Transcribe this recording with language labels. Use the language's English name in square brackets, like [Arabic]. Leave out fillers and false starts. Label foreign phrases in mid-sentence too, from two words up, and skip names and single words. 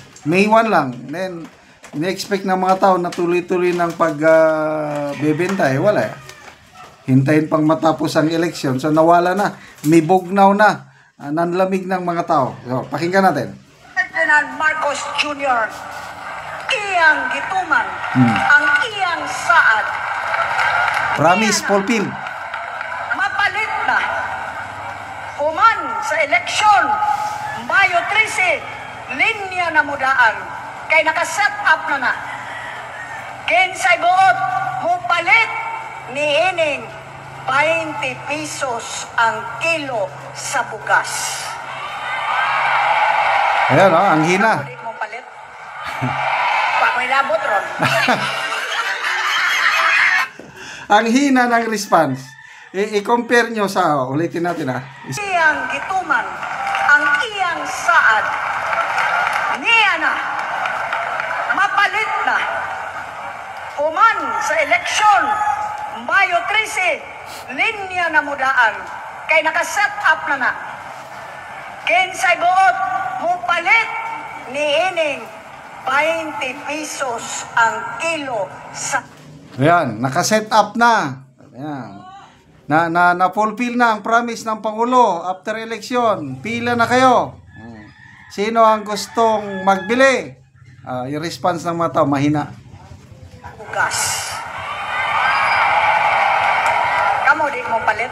[Filipino] May 1 lang. Then, in-expect ng mga tao na tuloy-tuloy ng pagbebenta, wala. Hintayin pang matapos ang eleksyon. So, nawala na. May bugnaw na. Nanlamig ng mga tao. So, pakinggan natin. Ferdinand Marcos Jr. [Cebuano] iyang gituman ang iyang saad. [English] Promise fulfilled. [Cebuano] Mapalit na. Human sa eleksyon, Mayo 13, linya na mudaan kay nakaset up na kinsay buot mupalit ni ining 20 pesos ang kilo sa bugas. [Filipino] Ayan, ang hina. Hindi mo palit. Pag may labot ron. Ang hina ng response. I-compare nyo sa, ulitin natin [Cebuano] Iyang gituman ang iyang saad. Niya na, mapalit na. Human sa eleksyon, Mayo 13, linya na mudaan kay nakaset up na kinsay buot mupalit ni ining 20 pesos ang kilo sa... [Filipino] Ayan, nakaset up na. Ayan. Na-fulfill na ang promise ng Pangulo [English] after election. [Cebuano] Pila na kayo. [Filipino] Sino ang gustong magbili? Yung response ng mga tao, mahina. [Cebuano] Bugas. Kamu, di mo palit?